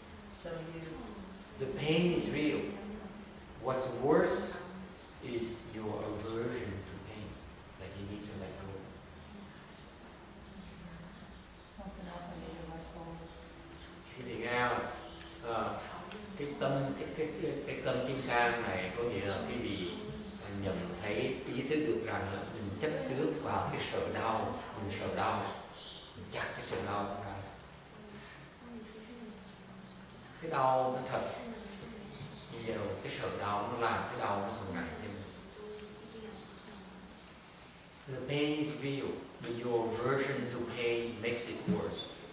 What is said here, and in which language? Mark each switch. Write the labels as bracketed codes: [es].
[en] So you. The pain is real. What's worse is your aversion to pain that you need to let go. Something else I need to let go. [vi] Quý vị nghe không? Cái tâm kim cang này có nghĩa là quý vị nhận thấy, ý thức được rằng là mình chấp trước vào cái sợ đau, mình sợ đau, mình chặt cái sợ đau ra. Cái đau nó thật, bây giờ cái sợ đau nó làm cái đau nó hàng ngày thêm. [en] The pain is real, but your aversion to pain makes it worse.